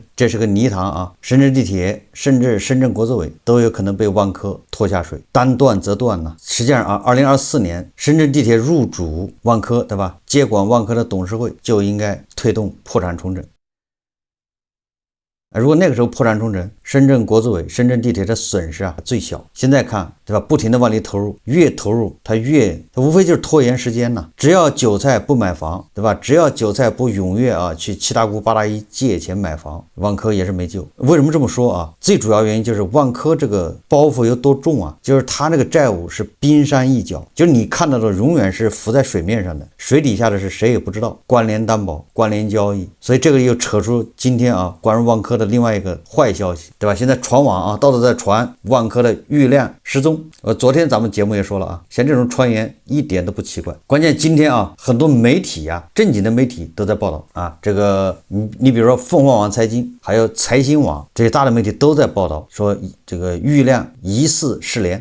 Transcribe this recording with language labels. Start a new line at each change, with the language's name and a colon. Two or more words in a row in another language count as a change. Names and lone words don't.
Chinese: 這是個泥塘深圳地鐵甚至深圳國資委都有可能被萬科拖下水，單斷則斷呢。實際上2024年深圳地鐵入主萬科，對吧？接管萬科的董事會就應該推動破產重整。如果那個時候破產重整，深圳國資委、深圳地鐵的損失最小。现在看對吧？不停的往裡投入，越投入它無非就是拖延时间呢。只要韭菜不买房，对吧？只要韭菜不踊跃啊去七大姑八大姨借钱买房，万科也是没救。为什么这么说啊？最主要原因就是万科这个包袱有多重啊？就是它那個債務是冰山一角，就是你看到的永遠是浮在水面上的，水底下的是誰也不知道。關聯擔保、關聯交易，所以這個又扯出今天啊關於萬科的另外一個壞消息，對吧？現在傳網啊，到處在傳萬科的郁亮失蹤。昨天咱們節目也說了啊，像這種傳言一點都不奇怪。關鍵今天啊，很多媒體啊，正經的媒體都在報道啊，這個你比如說鳳凰網財經，還有財新網這些大的媒體都在報道說這個郁亮疑似失聯。